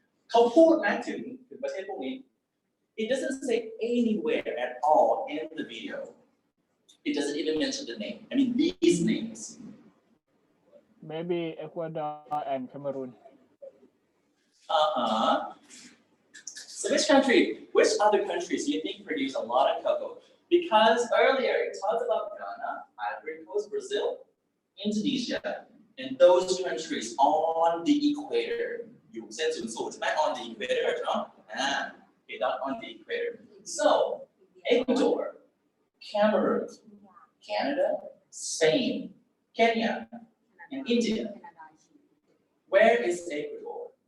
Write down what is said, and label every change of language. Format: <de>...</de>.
<th>เขาพูดนะถึงประเทศพวกนี้</th> <en>It doesn't say anywhere at all in the video. It doesn't even mention the name. I mean these names. Maybe Ecuador and Cameroon. So which other countries do you think produce a lot of cocoa? Because earlier it talked about Ghana, Ivory Coast, Brazil, Indonesia, and those countries on the equator.</en> <th>อยู่เส้นศูนย์สูตรใช่ไหม</th> <en>on the equator</en> <th>เนาะ</th> <en>okay, not on the equator. So Ecuador, Cameroon, Canada, Spain, Kenya, and India. Where is Ecuador?</en>